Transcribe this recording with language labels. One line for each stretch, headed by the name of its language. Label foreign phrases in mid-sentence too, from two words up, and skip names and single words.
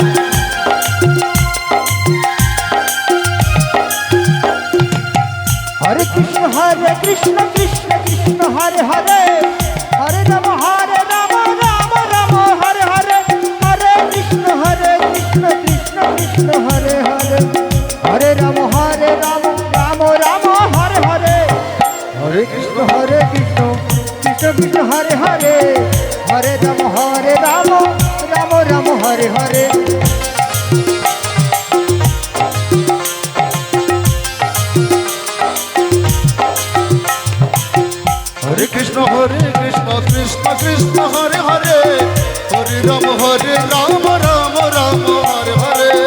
Sanskrit: हरे कृष्ण कृष्ण कृष्ण हरे हरे हरे राम राम हरे हरे हरे कृष्ण कृष्ण कृष्ण हरे हरे हरे राम राम हरे हरे हरे कृष्ण कृष्ण कृष्ण कृष्ण हरे हरे হরে রাম রাম রাম হরে হরে। হরে কৃষ্ণ কৃষ্ণ কৃষ্ণ হরে হরে, হরে রাম রাম রাম হরে হরে।